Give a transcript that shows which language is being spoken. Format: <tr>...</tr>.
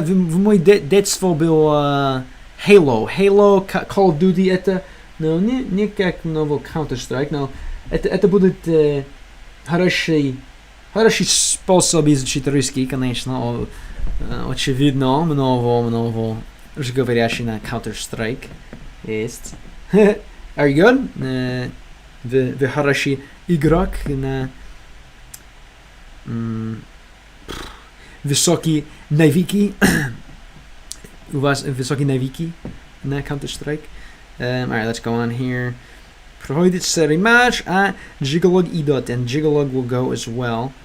<ru>В мой детство был Halo, Call of Duty. Это, но не как новый Counter-Strike, но это будет хороший способ изучить русский, конечно. Очевидно, много говорящий на Counter-Strike есть.</ru> <en>Are you good?</en> <ru>Вы хороший игрок на высокие навыки. У вас высокие навыки на Counter-Strike.</ru> <en>Alright, let's go on here.</en> <ru>Проходит серый матч, а Jigalog идет,</ru> <en>and Jigalog will go as well.</en>